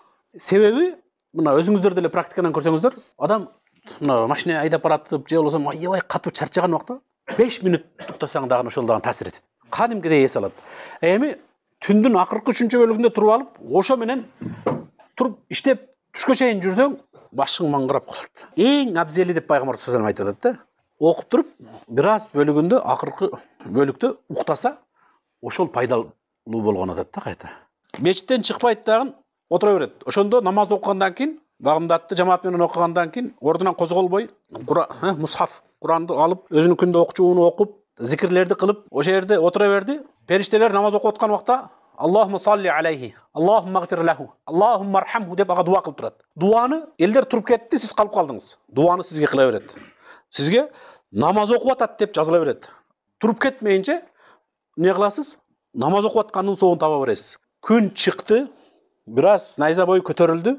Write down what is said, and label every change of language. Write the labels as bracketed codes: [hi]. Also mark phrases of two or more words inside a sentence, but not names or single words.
[ky] Себеби мына өзүңүздөр деле практикадан көрсөңүздөр, адам мына машина айдап баратып, же болбосо аябай катуу чарчаган убакта 5 мүнөт уктасаң дагы ошол дагы таасир этет. Кадимкидей эс алат. Эми түндүн акыркы 3-чү бөлүгүндө туруп алып, ошо менен туруп иштеп түшкө чейин жүрсөң, башың маңгырап калат. Эң абзели деп пайгамбар [ar] صلى الله عليه وسلم [ky] айтып атат да. Окуп туруп, бир аз бөлүгүндө акыркы бөлүктө уктаса, ошол пайдалуу болгон атат да кайта. Мечиттен чыкпайт дагы отура берет. Ошондо намаз окугандан кийин, багымдатты жамаат менен окугандан кийин, ордунан козголбой, мусхаф, Куранды алып, өзүнүн күндө окучуун окуп, зикирлерди кылып, ошол жерде отура берди. Периштелер намаз окуп аткан убакта [ar] اللهم صل عليه، اللهم اغفر له، اللهم ارحمه [ky] деп ага дуа кылып турат. Дуаны элдер туруп кетти, сиз калып калдыңыз. Дуаны сизге кыла берет. Сизге намаз окуп атат деп жазыла берет. Туруп кетмейинче эмне кыласыз? Намаз окуп аткандын соогун таба бересиз. Күн чыкты, бир аз найза бою көтөрүлдү.